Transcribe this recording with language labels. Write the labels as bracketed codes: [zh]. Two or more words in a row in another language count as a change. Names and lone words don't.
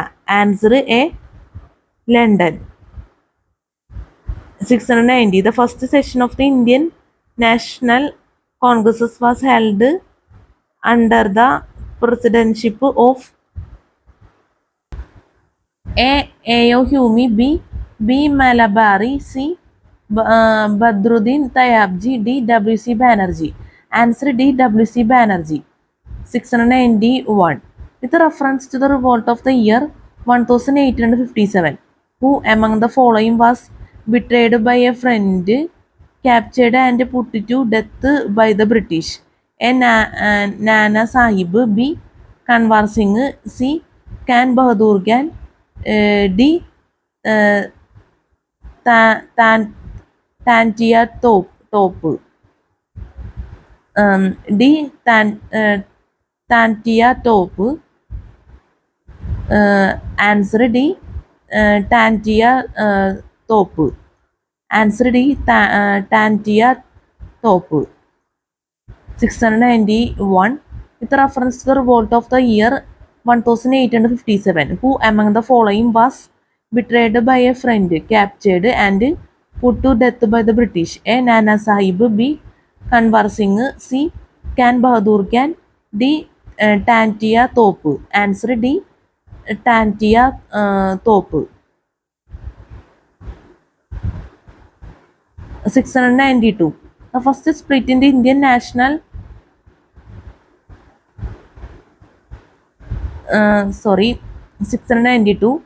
[en] Answer A. London. 690. The first session of the Indian National Congress was held under the presidency of A. A.O. Humi. B. Malabari. C. Badruddin Tayabji. D. W.C. Banerjee. Answer D. W.C. Banerjee. 691. With reference to the revolt of the year 1857, who among the following was betrayed by a friend, captured and put to death by the British? A. Nana Sahib. B. Kanwar Singh. C. Khan Bahadur Khan. D. uh, Tantia Topu. D. Tantia Topu. Answer D. Tantia Topu. Answer D. Tantia Topu. 691. With reference to the revolt of the year 1857, who among the following was betrayed by a friend, captured and put to death by the British? A. Nana Sahib. B. Kanwar Singh. C. Khan Bahadur Khan. D. Tantia Topu. Answer D. Tantia Topu. 692. The first split in the Indian national 692.